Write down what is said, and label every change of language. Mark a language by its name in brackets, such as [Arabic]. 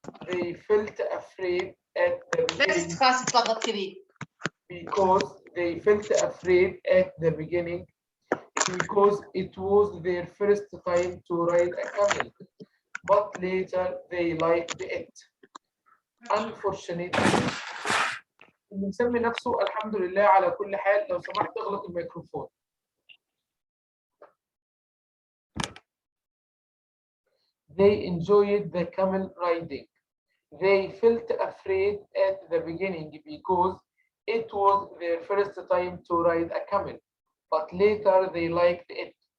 [English] They felt afraid at the beginning because it was their first time to ride a camel, but later they liked it. Unfortunately, [Arabic] اللي مسمي نفسه الحمد لله على كل حال لو سمحت اغلق الميكروفون. [English] They enjoyed the camel riding. They felt afraid at the beginning because it was their first time to ride a camel, but later they liked it.